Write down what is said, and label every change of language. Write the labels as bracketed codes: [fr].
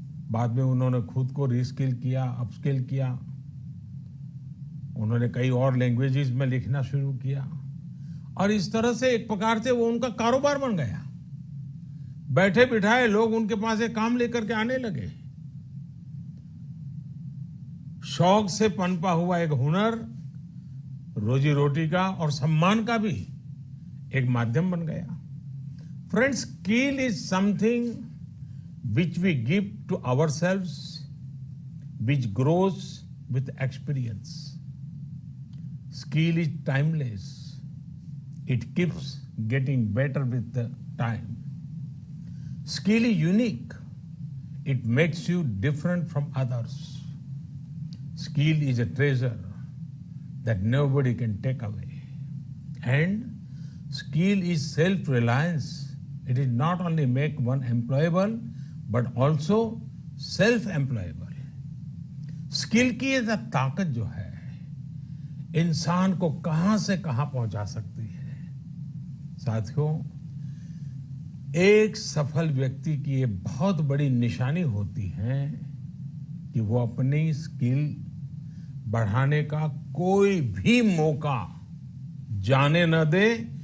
[hi] बाद में उन्होंने खुद को रीस्किल किया, अपस्किल किया। उन्होंने कई और लैंग्वेजेस में लिखना शुरू किया और इस तरह से एक प्रकार से वो उनका कारोबार बन गया। बैठे बिठाए लोग उनके पास एक काम लेकर के आने लगे। शौक से पनपा हुआ एक हुनर रोजी रोटी का और सम्मान का भी एक माध्यम बन गया। [en] Friends, skill is something which we give to ourselves, which grows with experience. Skill is timeless. It keeps getting better with the time. Skill is unique. It makes you different from others. Skill is a treasure that nobody can take away. And skill is self-reliance. It is not only make one employable, but also self-employable. [hi] Skill की ये ताकत जो है इंसान को कहां से कहां पहुंचा सकती है। साथियों, एक सफल व्यक्ति की ये बहुत बड़ी निशानी होती है कि वो अपनी स्किल बढ़ाने का कोई भी मौका जाने न दे।